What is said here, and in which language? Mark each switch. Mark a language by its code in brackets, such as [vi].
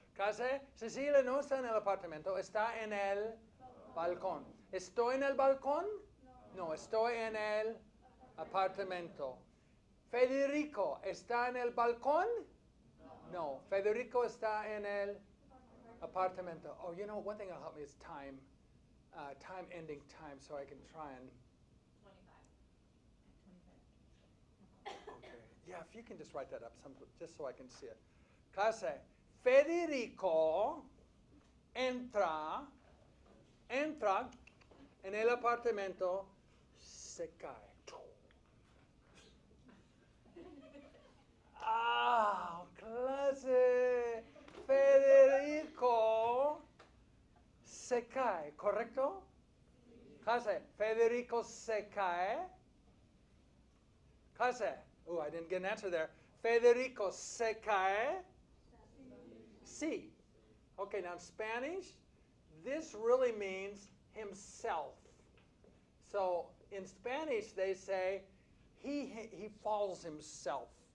[es] Casi, Cecilia no está en el apartamento, está en el balcón. ¿Estoy en el balcón? No, estoy en el apartamento. Federico, ¿está en el balcón? No, Federico está en el apartamento. [en] Oh, you know, one thing that'll help me is time. Time ending time, so I can try and... 25. Okay. Yeah, if you can just write that up, just so I can see it. [es] Clase, Federico entra en el apartamento, se cae. Ah, clase, Federico se cae, ¿correcto? Clase, Federico se cae. [en] Clase, oh, I didn't get an answer there. [es] Federico se cae. Sí. [en] Okay, now in Spanish, this really means himself. So in Spanish, they say he falls himself.